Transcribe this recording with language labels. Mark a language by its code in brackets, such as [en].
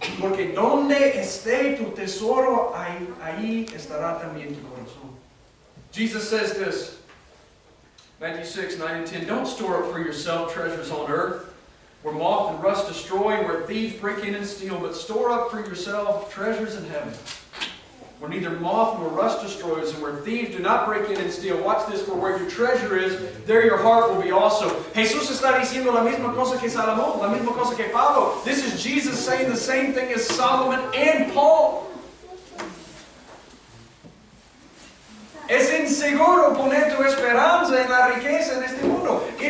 [es] Porque donde esté tu tesoro, ahí estará también tu corazón. [en] Jesus says this, Matthew 6:9-10, don't store up for yourself treasures on earth, where moth and rust destroy, where thieves break in and steal, but store up for yourself treasures in heaven, where neither moth nor rust destroys, and where thieves do not break in and steal. Watch this, for where your treasure is, there your heart will be also. [es] Jesús está diciendo la misma cosa que Salomón, la misma cosa que Pablo. [en] This is Jesus saying the same thing as Solomon and Paul. [es] Es inseguro poner tu esperanza en la riqueza en este mundo.